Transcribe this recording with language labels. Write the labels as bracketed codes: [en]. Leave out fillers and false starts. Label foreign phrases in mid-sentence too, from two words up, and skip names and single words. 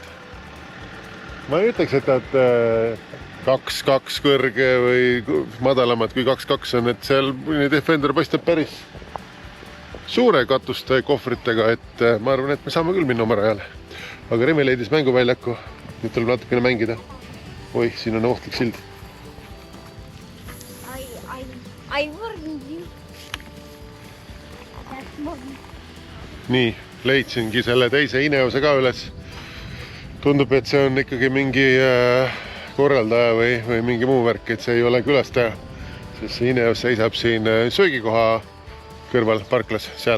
[et] Ma ei ütleks, et nad 2-2 kõrge või madalamad kui 2-2 on, et seal Defender paistab päris suure katuste kohvritega, et ma arvan, et me saame küll minna oma rajale. Aga Remi leidis mänguväljaku, nüüd tuleb natukene mängida. Oih, siin on ohtlik sild. [en] I warned you. [et] Nii, leidsingi selle teise Ineose ka üles. Tundub, et see on ikkagi mingi korraldaja või mingi muu värk, et see ei ole külastaja. Sest see Ineos seisab siin söögikoha kõrval parklas, seal.